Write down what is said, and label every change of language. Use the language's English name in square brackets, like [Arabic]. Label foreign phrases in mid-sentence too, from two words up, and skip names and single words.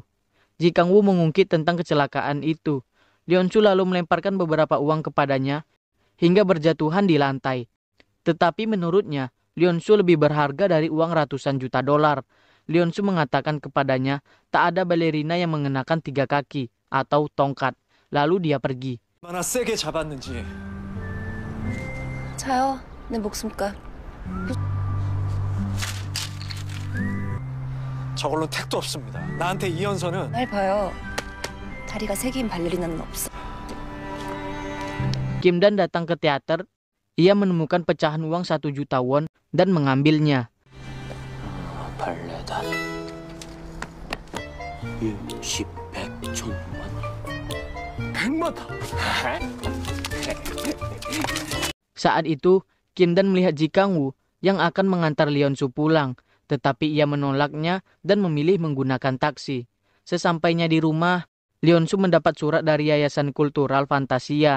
[Indonesian] Ji Kang-woo mengungkit tentang kecelakaan itu. Leon-su lalu melemparkan beberapa uang kepadanya hingga berjatuhan di lantai. Tetapi menurutnya, Leon-su lebih berharga dari uang ratusan juta dolar. Leon-su mengatakan kepadanya tak ada balerina yang mengenakan 3 kaki atau tongkat. Lalu dia pergi. [Korean] 얼마나 세게 잡았는지 자요. 내 목숨값. 저걸로 택도 없습니다. 나한테 이연서는 날 봐요. 다리가 3개인 발레리나는 없어. [Indonesian] Kim Dan datang ke teater. Ia menemukan pecahan uang 1 juta won dan mengambilnya. [Korean] 발레단 60, 100, 1000만 100만 [Indonesian] Saat itu, Kim Dan melihat Ji Kang-woo yang akan mengantar Leon-su pulang, tetapi ia menolaknya dan memilih menggunakan taksi. Sesampainya di rumah, Leon-su mendapat surat dari Yayasan Kultural Fantasia.